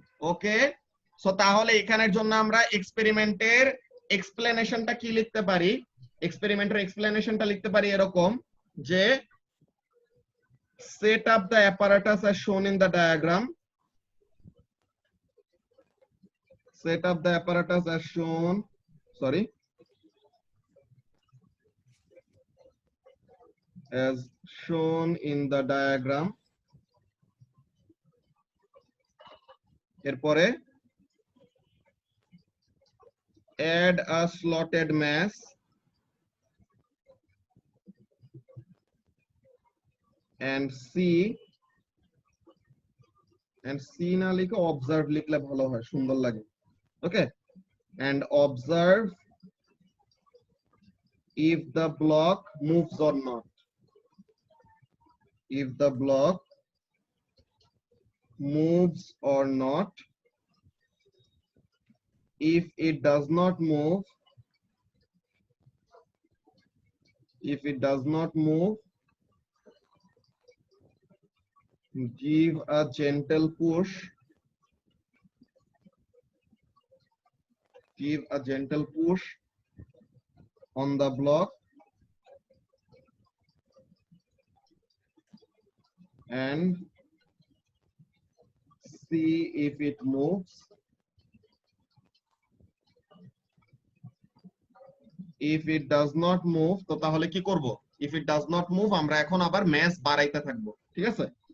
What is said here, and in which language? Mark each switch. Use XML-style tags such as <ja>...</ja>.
<bn>ওকে, so তাহলে এখানের জন্য আমরা এক্সপেরিমেন্টের এক্সপ্লেনেশনটা কি লিখতে পারি, এক্সপেরিমেন্টের এক্সপ্লেনেশনটা লিখতে পারি এরকম যে</bn> <en>set up the apparatus as shown in the diagram, set up the apparatus as shown, sorry, as shown in the diagram।</en> <bn>এরপরে</bn> <en>add a slotted mass and see</en> <bn>না লিখে observe লিখলে ভালো হয়, সুন্দর লাগে।</bn> <en>Okay, and observe if the block moves or not, if the block moves or not, if it does not move, if it does not move, give a gentle push, give a gentle push on the block and see if it moves। if it does not move,</en> <bn>তো তাহলে কি করব, if it does not move আমরা এখন আবার mass বাড়াইতে থাকবো, ঠিক আছে?</bn>